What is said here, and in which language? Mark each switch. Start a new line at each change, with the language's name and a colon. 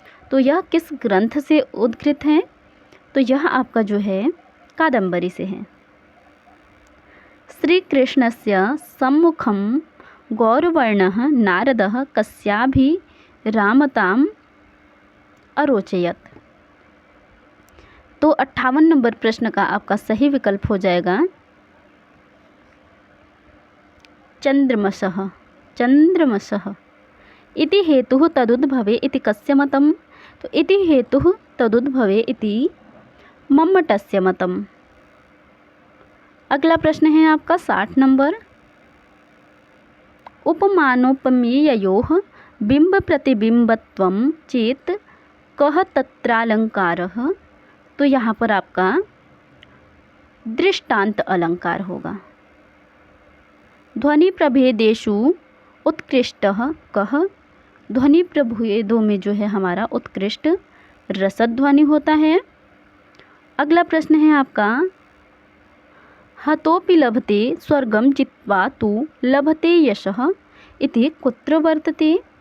Hindi: तो यह किस ग्रंथ से उद्धृत है? तो यह आपका जो है कादंबरी से है।
Sanskrit: श्री कृष्णस्य सम्मुखं गौरवर्णः नारदः कस्याभिरामताम् अरोचयत्।
Hindi: तो 58 नंबर प्रश्न का आपका सही विकल्प हो जाएगा चंद्रमसः।
Sanskrit: इति हेतुः तदुद्भवे इति कस्य मतम्। तो इति हेतुः तदुद्भवे इति मम्मटस्य मतम्।
Hindi: अगला प्रश्न है आपका 60 नंबर,
Sanskrit: उपमानोपमेययोः बिंब-प्रतिबिंबत्वं चेत् कः तत्रालंकारः?
Hindi: तो यहाँ पर आपका दृष्टांत अलंकार होगा।
Sanskrit: ध्वनि प्रभेदेषु उत्कृष्टः कः?
Hindi: ध्वनि प्रभेदों में जो है हमारा उत्कृष्ट रसध्वनि होता है। अगला प्रश्न है आपका,
Sanskrit: हतोपि लभते स्वर्गं जित्वा तु लभते यशः इति कुत्र वर्तते?